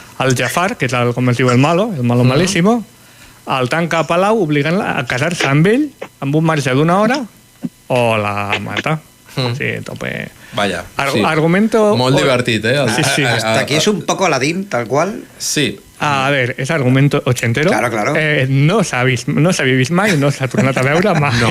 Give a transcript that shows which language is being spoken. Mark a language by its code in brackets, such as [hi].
[ca] El Jafar, que és com es diu el malo malíssimo, el tanca a palau obligant-la a casar-se amb ell amb un marge d'una hora o la mata. [es] Sí, tope. Vaya, argumento... [ca] Molt divertit, Sí. [es] Hasta aquí es un poco Aladdin, tal cual. Sí. A ver, és argumento ochentero. Claro. [ca] No s'havia vist mai, no s'ha tornat a veure mai.